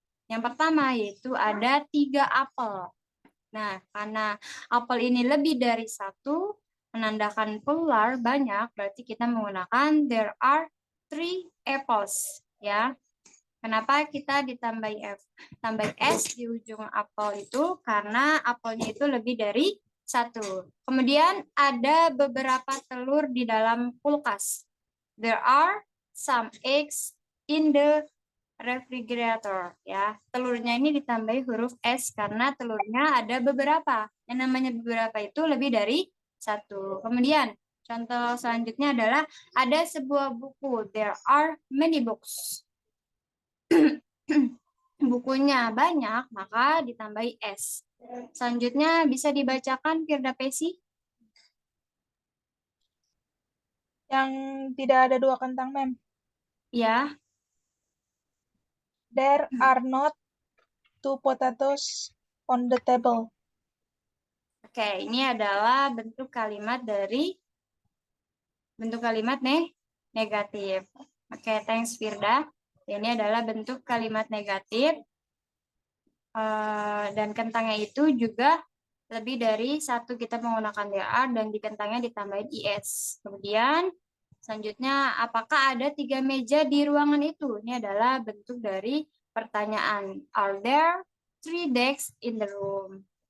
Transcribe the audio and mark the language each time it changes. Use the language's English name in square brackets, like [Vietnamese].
[Indonesian] Yang pertama yaitu ada 3 apel. Nah, karena apel ini lebih dari satu, menandakan plural banyak, berarti kita menggunakan [English] there are 3 apples. [Indonesian] Ya. Kenapa kita ditambahi tambah S di ujung apel itu? Karena apelnya itu lebih dari satu. Kemudian ada beberapa telur di dalam kulkas. [English] There are some eggs in the refrigerator. [Indonesian] Ya, telurnya ini ditambahi huruf S karena telurnya ada beberapa. Yang namanya beberapa itu lebih dari satu. Kemudian contoh selanjutnya adalah ada sebuah buku. [English] There are many books. [Indonesian] Bukunya banyak, maka ditambahi S. Selanjutnya bisa dibacakan Firda Pesi. Yang tidak ada 2 kentang, Ma'am. Ya. [English] There are not 2 potatoes on the table. [Indonesian] Oke, ini adalah bentuk kalimat dari bentuk kalimat negatif. Oke, thanks Firda. Ini adalah bentuk kalimat negatif. Dan kentangnya itu juga lebih dari satu kita menggunakan there dan di kentangnya ditambahin is. Kemudian selanjutnya, apakah ada 3 meja di ruangan itu? Ini adalah bentuk dari pertanyaan. [English] Are there 3 desks in the room?